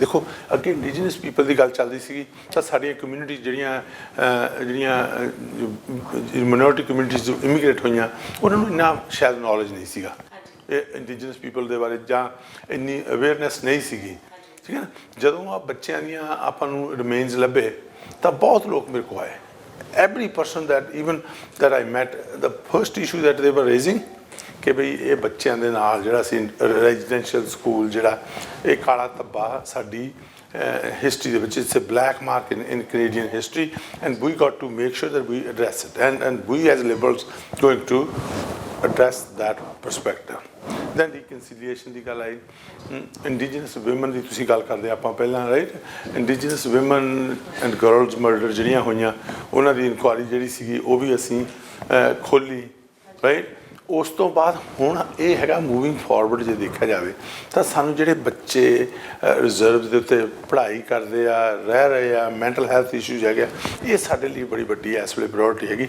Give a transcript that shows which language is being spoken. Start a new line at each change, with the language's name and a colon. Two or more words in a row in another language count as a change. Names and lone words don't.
Punjabi: ਦੇਖੋ, ਅੱਗੇ
English: indigenous people
Punjabi: ਦੀ ਗੱਲ ਚੱਲਦੀ ਸੀਗੀ ਤਾਂ ਸਾਡੀਆਂ ਕਮਿਊਨਿਟੀ ਜਿਹੜੀਆਂ
English: minority communities
Punjabi: ਇਮੀਗ੍ਰੇਟ ਹੋਈਆਂ, ਉਹਨਾਂ ਨੂੰ ਇੰਨਾ ਸ਼ਾਇਦ ਨੌਲੇਜ ਨਹੀਂ ਸੀਗਾ ਇਹ
English: indigenous people
Punjabi: ਦੇ ਬਾਰੇ, ਜਾਂ ਇੰਨੀ ਅਵੇਅਰਨੈਸ ਨਹੀਂ ਸੀਗੀ, ਠੀਕ ਹੈ ਨਾ। ਜਦੋਂ ਆ ਬੱਚਿਆਂ ਦੀਆਂ ਆਪਾਂ ਨੂੰ ਰਿਮੇਨਸ ਲੱਭੇ ਤਾਂ ਬਹੁਤ ਲੋਕ ਮੇਰੇ ਕੋਲ ਆਏ,
English: every person that even that I met, the first issue that they were raising
Punjabi: ਕਿ ਭਈ ਯੇ ਬੱਚੋਂ ਕੇ ਨਾਲ ਜਿਹੜਾ ਸੀ
English: residential school
Punjabi: ਜਿਹੜਾ ਯੇ ਕਾਲਾ ਧੱਬਾ ਸਾਡੀ history ਦੇ ਵਿੱਚ,
English: it's a black mark in Canadian history, and we got to make sure that we address it, and we as Liberals going to address that perspective. Then reconciliation
Punjabi: ਦੀ ਗੱਲ ਆਈ,
English: indigenous women
Punjabi: ਦੀ ਤੁਸੀਂ ਗੱਲ ਕਰਦੇ ਆਪਾਂ ਪਹਿਲਾਂ, ਰਾਈਟ,
English: indigenous women and girls murder
Punjabi: ਜਿਹੜੀਆਂ ਹੋਈਆਂ ਉਹਨਾਂ ਦੀ ਇਨਕੁਆਇਰੀ ਜਿਹੜੀ ਸੀਗੀ ਉਹ ਵੀ ਅਸੀਂ ਖੋਲ੍ਹੀ, ਰਾਈਟ। ਉਸ ਤੋਂ ਬਾਅਦ ਹੁਣ ਇਹ ਹੈਗਾ
English: moving forward
Punjabi: ਜੇ ਦੇਖਿਆ ਜਾਵੇ ਤਾਂ ਸਾਨੂੰ ਜਿਹੜੇ ਬੱਚੇ ਰਿਜ਼ਰਵ ਦੇ ਉੱਤੇ ਪੜ੍ਹਾਈ ਕਰਦੇ ਆ, ਰਹਿ ਰਹੇ ਆ,
English: mental health issues
Punjabi: ਹੈਗੇ, ਇਹ ਸਾਡੇ ਲਈ ਬੜੀ ਵੱਡੀ ਇਸ ਵੇਲੇ ਪ੍ਰਾਇਓਰਟੀ ਹੈਗੀ।